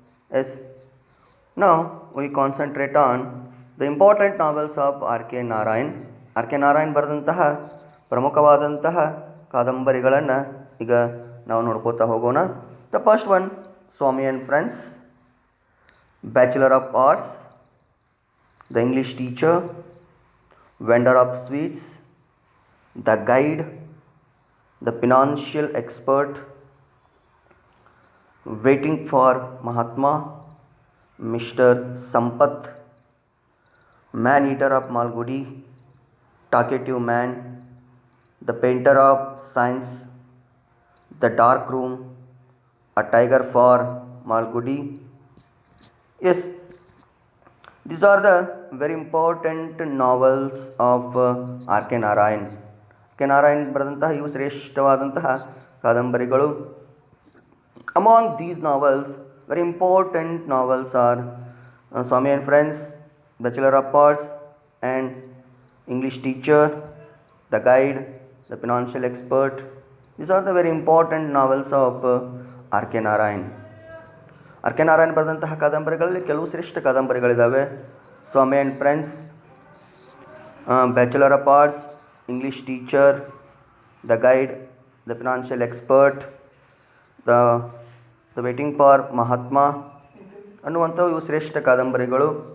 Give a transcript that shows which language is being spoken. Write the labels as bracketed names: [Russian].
[English] Yes, now we concentrate on the important novels of R K Narayan. [Kannada] R K Narayan ಬರೆದಂತಹ ಪ್ರಮುಖವಾದಂತಹ ಕಾದಂಬರಿಗಳನ್ನು ಈಗ ನಾವು ನೋಡ್ಕೋತಾ ಹೋಗೋಣ. [English] The first one, Swami and friends, bachelor of arts, the English teacher, vendor of sweets, the guide, the financial expert, waiting for Mahatma, Mr. Sampath, Man Eater of Malgudi, Talkative Man, The Painter of Science, The Dark Room, A Tiger for Malgudi. Yes, these are the very important novels of R K Narayan. [Kannada] K Narayan ಬರೆದಂತಹ ಇವು ಶ್ರೇಷ್ಠವಾದಂತಹ ಕಾದಂಬರಿಗಳು. [English] Among these novels, very important novels are Swami and Friends, Bachelor of Arts, and English Teacher, The Guide, The Financial Expert. These are the very important novels of R K Narayan. [Kannada] R K Narayan ಬರೆದಂತಹ ಕಾದಂಬರಿಗಳಲ್ಲಿ ಕೆಲವು ಶ್ರೇಷ್ಠ ಕಾದಂಬರಿಗಳಿದ್ದಾವೆ. ಸ್ವಾಮಿ and friends, bachelor of arts, English teacher, the guide, the financial expert, the waiting for Mahatma ಅನ್ನುವಂಥವು ಇವು ಶ್ರೇಷ್ಠ ಕಾದಂಬರಿಗಳು.